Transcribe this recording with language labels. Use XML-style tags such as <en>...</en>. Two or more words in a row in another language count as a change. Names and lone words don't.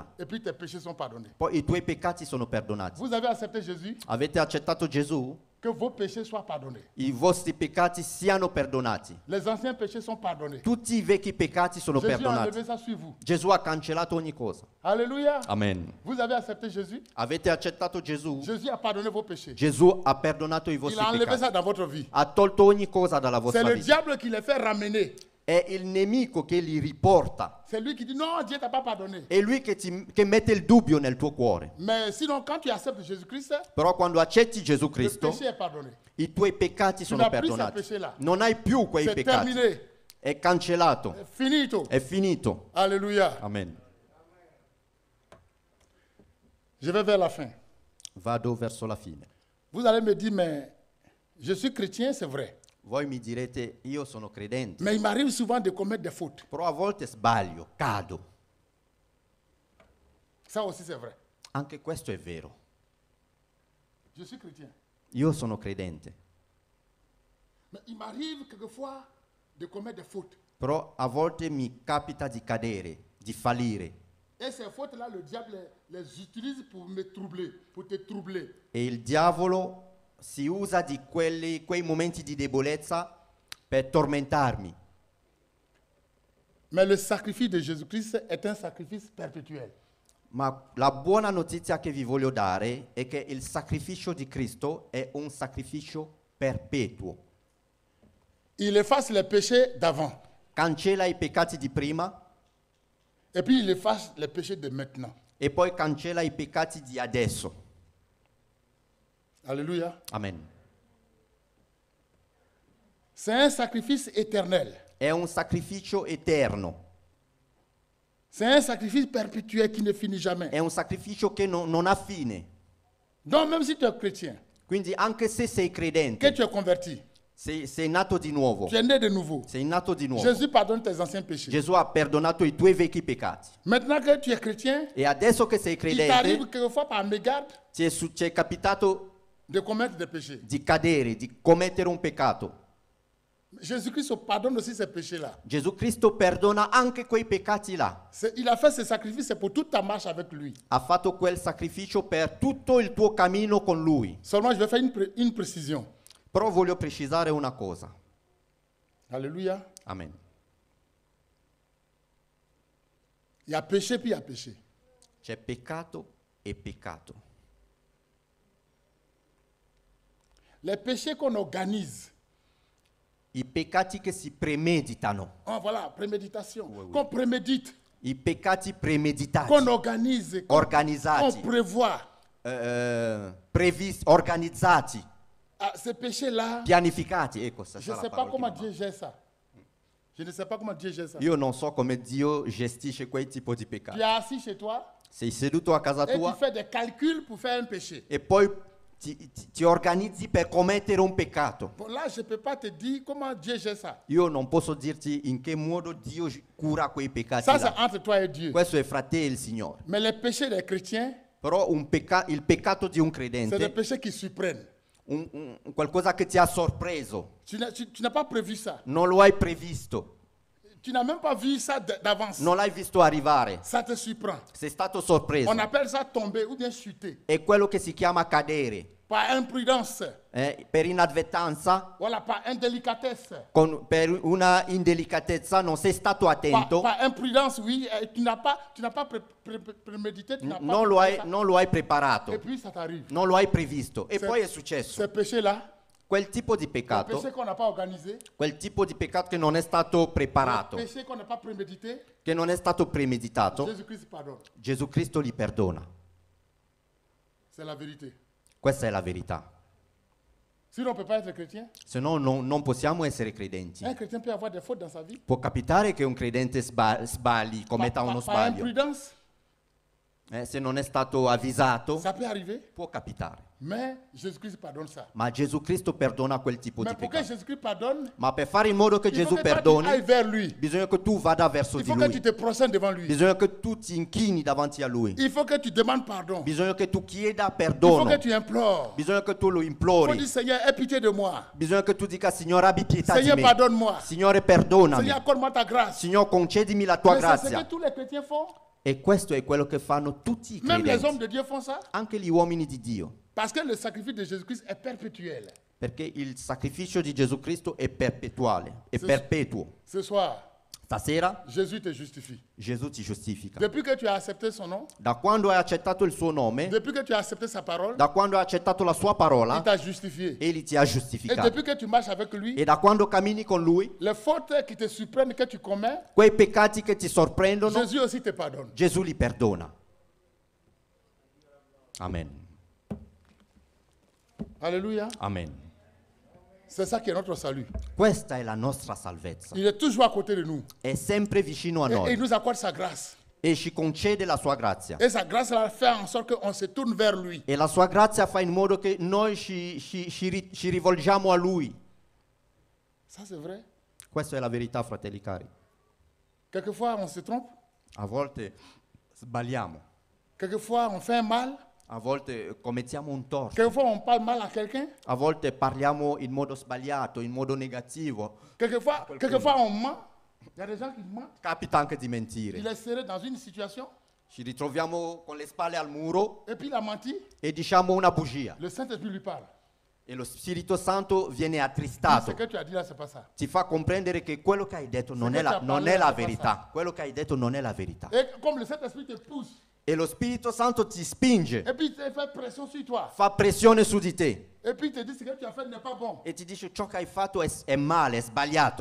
<fr>Et puis tes péchés sont pardonnés.</fr> <it>Poi i tuoi peccati sono perdonati.</it> <fr>Vous avez accepté Jésus,</fr> <it>Avete accettato Gesù?</it> <fr>que vos péchés soient pardonnés.</fr> <it>I vostri peccati siano perdonati.</it> <fr>Les anciens péchés sont pardonnés.</fr> <it>Tutti i vecchi peccati sono</it> <fr>Jésus a</fr> <it>perdonati.</it> <fr>enlevé ça sur vous.</fr> <it>Gesù ha cancellato ogni cosa.</it> <fr>Alléluia.</fr> <it>Amen.</it> <fr>Vous avez accepté Jésus.</fr> <it>Avete accettato Gesù?</it> <fr>Jésus a pardonné vos péchés.</fr> <it>Gesù ha perdonato i</it> <fr>Il</fr> <it>vostri</it> <fr>a enlevé</fr> <it>peccati.</it> <fr>ça dans votre vie.</fr> <it>Ha tolto ogni cosa dalla</it> <fr>C'est</fr> <it>vostra</it> <fr>le</fr> <it>vita.</it> <fr>diable qui les fait ramener.</fr> <it>È il nemico che li riporta.</it> <fr>C'est lui qui dit non, Dieu t'a pas pardonné.</fr> <it>È lui che mette il dubbio nel tuo cuore.</it> <fr>Mais sinon, quand tu acceptes Jésus-Christ,</fr> <it>Però quando accetti Gesù</it> <fr>le</fr> <it>Cristo,</it> <fr>péché est pardonné.</fr> <it>i tuoi peccati sono</it> <fr>n'as plus ces</fr> <it>perdonati.</it> <fr>péchés-là.</fr> <it>Non hai più quei</it> <fr>C'est</fr> <it>peccati.</it> <fr>terminé.</fr> <it>È cancellato.</it> <fr>C'est finito.</fr> <it>È finito.</it> <fr>Alléluia.</fr> <it>Amen.</it> <fr>Je vais vers la fin.</fr> <it>Vado verso la fine.</it> <fr>Vous allez me dire, mais je suis chrétien, c'est vrai.</fr> <it>Voi mi direte, io sono credente,</it> <fr>Mais il m'arrive souvent de commettre des fautes.</fr> <it>però a volte sbaglio, cado.</it> <fr>Ça aussi, c'est vrai.</fr> <it>Anche questo è vero.</it> <fr>Je suis chrétien.</fr> <it>Io sono credente,</it> <fr>Mais il m'arrive quelquefois de commettre des fautes.</fr> <it>però a volte mi capita di cadere, di fallire.</it> <fr>Et ces fautes-là, le diable les utilise pour me troubler, pour te troubler.</fr> <it>E il diavolo si usa di quei momenti di debolezza per tormentarmi.</it> <fr>Mais le sacrifice de Jésus-Christ est un sacrifice perpétuel.</fr> <it>Ma la buona notizia che vi voglio dare è che il sacrificio di Cristo è un sacrificio perpetuo.</it> <fr>Il efface les péchés d'avant.</fr> <it>cancella i peccati di prima</it> <fr>et puis il efface les péchés de maintenant.</fr> <it>e poi cancella i peccati di adesso.</it> <fr>Alléluia.</fr> <it>Amen.</it> <fr>C'est un sacrifice éternel.</fr> <it>È un sacrificio eterno,</it> <fr>C'est un sacrifice perpétuel qui ne finit jamais.</fr> <it>è un sacrificio che non ha fine.</it> <fr>Donc même si tu es chrétien,</fr> <it>Quindi anche se sei</it> <fr>que</fr> <it>credente,</it> <fr>tu es converti,</fr> <it>sei nato di nuovo,</it> <fr>tu es né de nouveau,</fr> <it>sei nato di nuovo.</it> <fr>Jésus pardonne tes anciens péchés.</fr> <it>Gesù ha perdonato i tuoi vecchi peccati.</it> <fr>Maintenant que tu es chrétien,</fr> <it>E adesso che sei</it> <fr>il t'arrive</fr> <it>credente,</it> <fr>quelquefois par mégarde</fr> <it>ti è capitato</it> <fr>de commettre des péchés.</fr> <it>di cadere, di commettere un peccato.</it> <fr>Jésus-Christ pardonne aussi ces péchés-là.</fr> <it>Gesù Cristo perdona anche quei peccati là.</it> <fr>Il a fait ce sacrifice, c'est pour toute ta marche avec lui.</fr> <it>Ha fatto quel sacrificio per tutto il tuo cammino con Lui.</it> <fr>Seulement, je vais faire une précision.</fr> <it>Però voglio precisare una cosa.</it> <fr>Alléluia.</fr> <it>Amen.</it> <fr>Il y a péché, puis il y a péché.</fr> <it>C'è peccato e peccato.</it> <fr>Les péchés qu'on organise,</fr> <it>I peccati che si premeditano.</it> <fr>oh, voilà, préméditation, Oui. qu'on prémédite,</fr> <it>I peccati premeditati.</it> <fr>qu'on organise, qu'on</fr> <it>Organizzati.</it> <fr>prévoit.</fr> <it>Organizzati.</it> <fr>Ah, ces péchés-là,</fr> <it>Pianificati. Ecco,</it> <fr>je ne sais pas comment Dieu gère ça. Je ne sais pas comment Dieu gère ça.</fr> <it>Io non so come Dio gestisce quei tipi di</it> <fr>Tu</fr> <it>peccati.</it> <fr>es assis chez toi</fr> <it>Sei seduto a casa</it> <fr>et tu</fr> <it>tua</it> <fr>fais des calculs pour faire un péché.</fr> <it>e poi ti organizzi per commettere un peccato.</it> <fr>Bon, là, je ne peux pas te dire comment Dieu gère ça.</fr> <it>Io non posso dirti in che modo Dio cura quei peccati</it> <fr>Ça, c'est</fr> <it>là.</it> <fr>entre toi et Dieu.</fr> <it>Questo è fra te e il Signore.</it> <fr>Mais les péchés des chrétiens,</fr> <it>Però il peccato di un</it> <fr>c'est des</fr> <it>credente,</it> <fr>péchés qui surprennent.</fr> <it>qualcosa che ti ha sorpreso,</it> <fr>Tu n'as pas prévu ça.</fr> <it>non lo hai previsto,</it> <fr>Tu n'as même pas vu ça d'avance.</fr> <it>non l'hai visto arrivare,</it> <fr>Ça te surprend.</fr> <it>sei stato sorpreso.</it> <fr>On appelle ça tomber ou bien chuter.</fr> <it>È quello che si chiama cadere,</it> <fr>Par imprudence.</fr> <it>per inadvertenza,</it> <fr>Voilà, par indélicatesse.</fr> <it>per una indelicatezza, non sei stato attento,</it> <fr>Par imprudence, oui. Tu n'as pas prémédité. Tu n'as pas</fr> <it>non</it> <fr>préparé ça.</fr> <it>lo hai</it> <fr>Et</fr> <it>preparato,</it> <fr>puis ça t'arrive.</fr> <it>non lo hai previsto e Se- poi è successo.</it> <fr>Ces péchés-là,</fr> <it>Quel tipo di</it> <fr>les</fr> <it>peccato,</it> <fr>péchés qu'on n'a pas organisés,</fr> <it>quel tipo di peccato che non è stato</it> <fr>les</fr> <it>preparato,</it> <fr>péchés qu'on n'a pas prémédités,</fr> <it>che non è stato premeditato,</it> <fr>Jésus-Christ pardonne.</fr> <it>Gesù Cristo li perdona.</it> <fr>C'est la vérité.</fr> <it>Questa è la verità.</it> <fr>Sinon, on ne peut pas être chrétien.</fr> <it>Se no non possiamo essere credenti.</it> <fr>Un chrétien peut avoir des fautes dans sa vie.</fr> <it>Può capitare che un credente sbagli, commetta uno</it> <fr>Par</fr> <it>sbaglio.</it> <fr>imprudence,</fr> <it>Se non è stato avvisato,</it> <fr>ça peut arriver.</fr> <it>può capitare.</it> <fr>Mais Jésus-Christ pardonne ça.</fr> <it>Ma Gesù Cristo perdona quel tipo</it> <fr>Mais</fr> <it>di</it> <fr>pour que</fr> <it>peccato.</it> <fr>Jésus-Christ pardonne,</fr> <it>Ma per fare in modo che</it> <fr>il faut</fr> <it>Gesù</it> <fr>que toi, tu</fr> <it>perdoni,</it> <fr>ailles vers lui.</fr> <it>bisogna che tu vada verso</it> <fr>Il</fr> <it>di</it> <fr>faut que tu</fr> <it>Lui.</it> <fr>te procèdes devant lui.</fr> <it>Bisogna che tu ti inchini davanti a Lui.</it> <fr>Il faut que tu demandes pardon.</fr> <it>Bisogna che tu chieda</it> <fr>Il faut</fr> <it>perdono.</it> <fr>que tu implores.</fr> <it>Bisogna che tu lo</it> <fr>Il faut</fr> <it>implori.</it> <fr>dire, Seigneur, aie pitié de moi.</fr> <it>Bisogna che tu dica, Signore, abbi pietà di</it> <fr>Seigneur,</fr> <it>me.</it> <fr>pardonne-moi.</fr> <it>Signore, perdonami.</it> <fr>Seigneur, accorde-moi ta grâce.</fr> <it>Signore, concedimi la tua</it> <fr>Mais c'est ce que</fr> <it>grazia.</it> <fr>tous les chrétiens font.</fr> <it>E questo è quello che fanno tutti i</it> <fr>Même les hommes</fr> <it>credenti,</it> <fr>de Dieu font ça.</fr> <it>anche gli uomini di Dio.</it> <fr>Parce que le sacrifice de Jésus-Christ est perpétuel.</fr> <it>Perché il sacrificio di Gesù Cristo è perpetuale, è Sì. perpetuo.</it> <fr>Ce soir,</fr> <it>Stasera</it> <fr>Jésus te justifie.</fr> <it>Gesù ti giustifica.</it> <fr>Depuis que tu as accepté son nom,</fr> <it>Da quando hai accettato il suo nome,</it> <fr>depuis que tu as accepté sa parole,</fr> <it>da quando hai accettato la sua</it> <fr>il</fr> <it>parola,</it> <fr>t'a justifié.</fr> <it>egli ti ha</it> <fr>Et</fr> <it>giustificato.</it> <fr>depuis que tu marches avec lui,</fr> <it>E da quando cammini con lui,</it> <fr>les fautes qui te surprennent, que tu commets,</fr> <it>quei peccati che ti sorprendono,</it> <fr>Jésus aussi te pardonne.</fr> <it>Gesù li perdona. Amen.</it> <fr>Alléluia.</fr> <it>Amen.</it> <fr>C'est ça qui est notre salut.</fr> <it>Questa è la nostra salvezza.</it> <fr>Il est toujours à côté de nous.</fr> <it>È sempre vicino a</it> <fr>Et il</fr> <it>noi</it> <fr>nous accorde sa grâce.</fr> <it>e ci concede la sua grazia.</it> <fr>Et sa grâce là, fait en sorte qu'on se tourne vers lui.</fr> <it>E la sua grazia fa in modo che noi ci rivolgiamo a Lui.</it> <fr>Ça, c'est vrai.</fr> <it>Questa è la verità, fratelli cari.</it> <fr>Quelquefois, on se trompe.</fr> <it>A volte sbagliamo,</it> <fr>Quelquefois, on fait un mal.</fr> <it>a volte commettiamo un torto,</it> <fr>Quelquefois, on parle mal à quelqu'un.</fr> <it>a volte parliamo in modo sbagliato, in modo negativo.</it> <fr>Quelquefois, on ment. Il y a des gens qui mentent.</fr> <it>Capita anche di</it> <fr>Il</fr> <it>mentire.</it> <fr>est serré dans une situation.</fr> <it>Ci ritroviamo con le spalle al muro</it> <fr>Et puis, il a menti.</fr> <it>e diciamo una bugia.</it> <fr>Le Saint-Esprit lui parle.</fr> <it>E lo Spirito Santo viene</it> <fr>Ce</fr> <it>attristato.</it> <fr>que tu as dit là, c'est pas ça.</fr> <it>Ti fa comprendere che quello che hai detto non è la verità. Quello che hai detto non è la verità.</it> <fr>Et comme le Saint-Esprit te pousse,</fr> <it>E lo Spirito Santo ti spinge,</it> <fr>Et puis il fait pression sur toi.</fr> <it>fa pressione su di te</it> <fr>Et puis il te dit ce que tu as fait n'est pas bon.</fr> <it>e ti dice ciò che hai fatto è male, è sbagliato.</it>